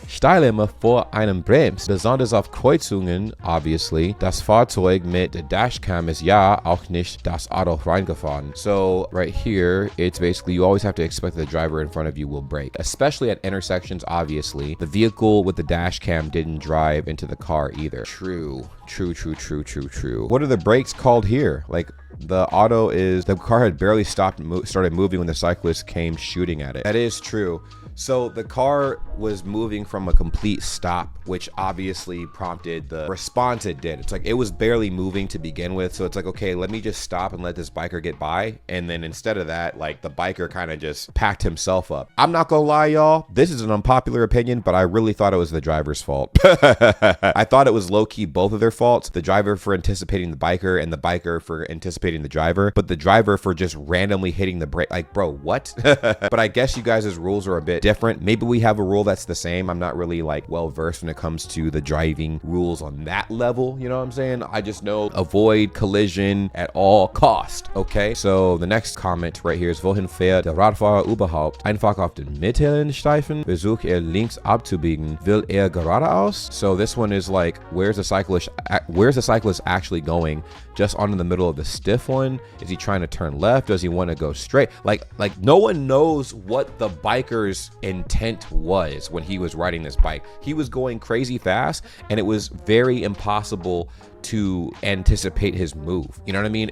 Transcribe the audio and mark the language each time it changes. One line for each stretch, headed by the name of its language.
German: Steilnehmer vor einem bremst. Besonders auf Kreuzungen, obviously. Das Fahrzeug mit der Dashcam ist ja auch nicht das Auto reingefahren.
English: So right here, it's basically you always have to expect that the driver in front of you will brake, especially at intersections. Obviously, the vehicle with the dash cam didn't drive into the car either. True. What are the brakes called here? Like, the car had barely started moving when the cyclist came shooting at it. That is true. So the car was moving from a complete stop, which obviously prompted the response it did. It's like it was barely moving to begin with. So it's like, okay, let me just stop and let this biker get by. And then instead of that, like the biker kind of just packed himself up. I'm not gonna lie, y'all. This is an unpopular opinion, but I really thought it was the driver's fault. I thought it was low-key both of their faults. The driver for anticipating the biker and the biker for anticipating the driver, but the driver for just randomly hitting the brake. Like, bro, what? But I guess you guys' rules are a bit different. Maybe we have a rule that's the same. I'm not really like well versed when it comes to the driving rules on that level, you know what I'm saying? I just know avoid collision at all cost. Okay, so the next comment right here is,
German: wohin fährt der Radfahrer überhaupt? Einfach auf den Mittelstreifen, versucht links abzubiegen, will geradeaus?
English: So this one is like, where's the cyclist actually going? Just onto the middle of the stiff one? Is he trying to turn left? Does he want to go straight? Like no one knows what the biker's intent was when he was riding this bike. He was going crazy fast, and it was very impossible to anticipate his move. You know what I mean?